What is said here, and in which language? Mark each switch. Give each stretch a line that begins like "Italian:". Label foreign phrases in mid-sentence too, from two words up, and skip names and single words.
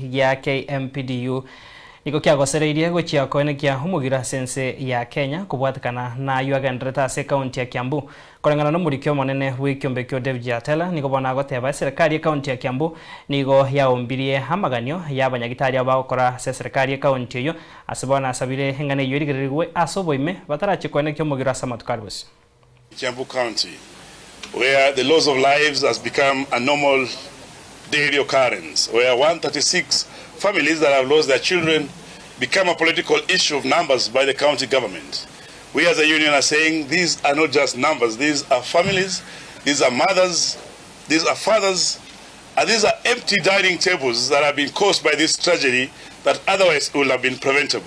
Gusii: ya Kmpdu niko Kogosereria gochia koene kia Omogiro sense ya Kenya kubwatikana na yuagendreta se county ya Kmpdu korengana no murikyo monene w'ikyombekyo David Atela niko bona goteba serikali ya county ya Kmpdu nigo yaombirie hamaganyo y'abanyagitari abakora se serikali ya county yo asibona asabire hengane yurigirirwe asoboime batarachi koene kyo Omogiro asamatukaribus
English: Kmpdu County, where the loss of lives has become a normal daily occurrence, where 136 families that have lost their children become a political issue of numbers by the county government. We as a union are saying these are not just numbers, these are families, these are mothers, these are fathers, and these are empty dining tables that have been caused by this tragedy that otherwise would have been preventable.